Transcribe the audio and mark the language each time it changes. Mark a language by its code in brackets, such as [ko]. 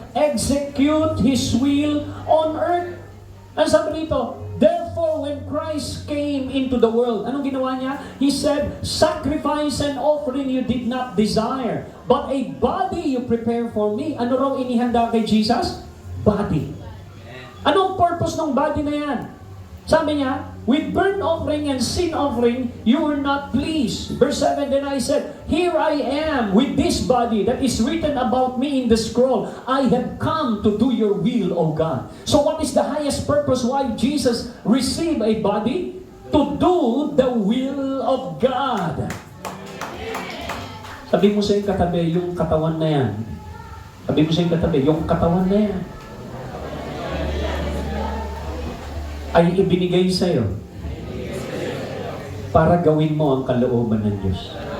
[en] Execute His will on earth. [tl] Ang sabi rito, [en] therefore when Christ came into the world, [tl] anong ginawa niya? [en] He said, sacrifice and offering you did not desire, but a body you prepare for me. [tl] Ano raw inihanda kay Jesus? Body. Anong purpose ng body na yan? Sabi niya, [en] with burnt offering and sin offering, you were not pleased. Verse 7, then I said, here I am with this body that is written about me in the scroll. I have come to do your will, O God. So what is the highest purpose why Jesus received a body? To do the will of God. [tl] Sabi mo sa iyong katabi, yung katawan na yan. Sabi mo sa iyong katabi, yung katawan na yan ay ibinigay sa'yo para gawin mo ang kalooban ng Diyos.